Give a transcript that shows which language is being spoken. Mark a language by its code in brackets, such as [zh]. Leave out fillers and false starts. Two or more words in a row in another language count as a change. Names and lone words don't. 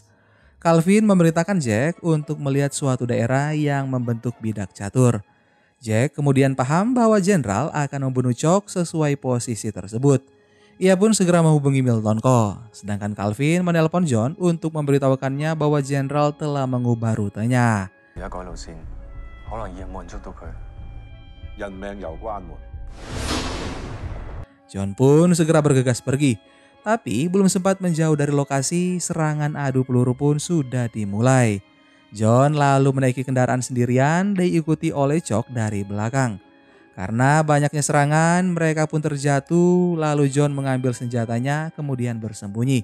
[id] Calvin memerintahkan Jack untuk melihat suatu daerah yang membentuk bidak catur. Jack kemudian paham bahwa jenderal akan membunuh Chok sesuai posisi tersebut. Ia pun segera menghubungi Milton Kho, sedangkan Calvin menelpon John untuk memberitahukannya bahwa jenderal telah mengubah rutenya. [yue] 而家改路線，可能以後冇人捉到佢。人命攸關喎。 [id] John pun segera bergegas pergi. Tapi belum sempat menjauh dari lokasi, serangan adu peluru pun sudah dimulai. John lalu menaiki kendaraan sendirian diikuti oleh Chok dari belakang. Karena banyaknya serangan, mereka pun terjatuh lalu John mengambil senjatanya kemudian bersembunyi.